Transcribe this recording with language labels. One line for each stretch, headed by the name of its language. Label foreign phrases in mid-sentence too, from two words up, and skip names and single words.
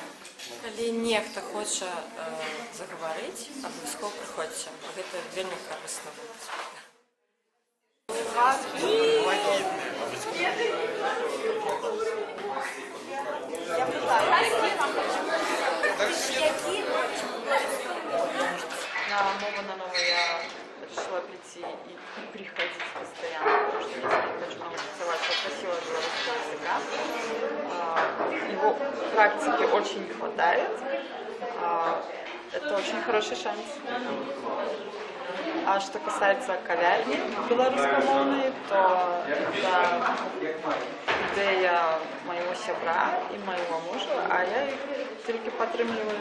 Belarusian: Калі нехта хоча загаварыць, абавязкова прыходзьце, гэта вельмі карысна будзе.
Russian: На мову на новую я решила прийти и приходить постоянно, потому что если я хочу практиковать, попросила белорусского языка. Его практики очень не хватает. Это очень хороший шанс. А что касается кавярни белорусскомовной, то это идея моего сябра и моего мужа, а я их только подтримливаю.